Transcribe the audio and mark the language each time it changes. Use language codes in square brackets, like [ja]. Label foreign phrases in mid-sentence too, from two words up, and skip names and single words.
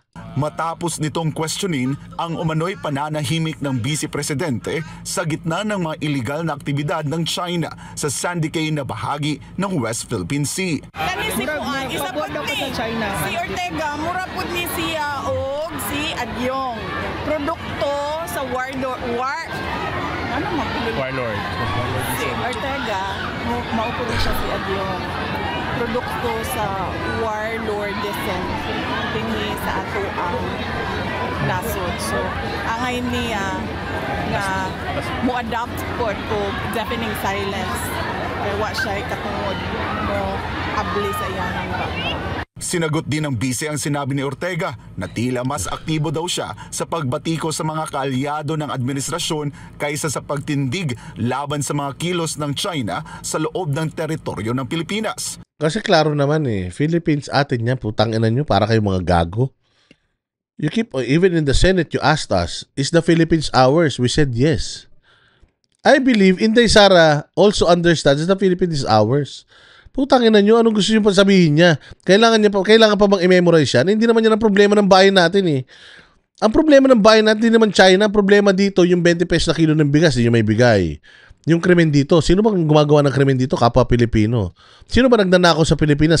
[tl] Matapos nitong questionin ang umano'y pananahimik ng Vice Presidente sa gitna ng mga illegal na aktibidad ng China sa Sandy Cay na bahagi ng West Philippine Sea. [ceb] Kani si Puan, isa po ni si Ortega, mura po ni siya o si Adyong. Produkto sa warlord. Si Ortega, maupo rin siya si Adyong. Produkto sa warlordism dinhi sa ato ang nasod. So, angay niya nga mo-adapt po [en] deafening silence. [ceb] Kaya wa siya katungod mo abli sa iyang background. [tl] Sinagot din ng bise ang sinabi ni Ortega na tila mas aktibo daw siya sa pagbatiko sa mga kaalyado ng administrasyon kaysa sa pagtindig laban sa mga kilos ng China sa loob ng teritoryo ng Pilipinas. Kasi klaro naman Philippines atin yan, putang ina nyo, para kayo mga gago. [en] You keep, even in the Senate, you asked us, is the Philippines ours? We said yes. I believe Inday Sara also understands that the Philippines is ours. [tl] Putangin na nyo, anong gusto nyo pa sabihin niya? Kailangan pa bang i-memorize yan? Hindi naman yan ang problema ng bayan natin eh. Ang problema ng bayan natin, hindi naman China. Ang problema dito, yung 20 pesos na kilo ng bigas, hindi nyo may bigay. Yung krimen dito, sino bang gumagawa ng krimen dito? Kapwa Pilipino. Sino ba nagnanakaw sa Pilipinas?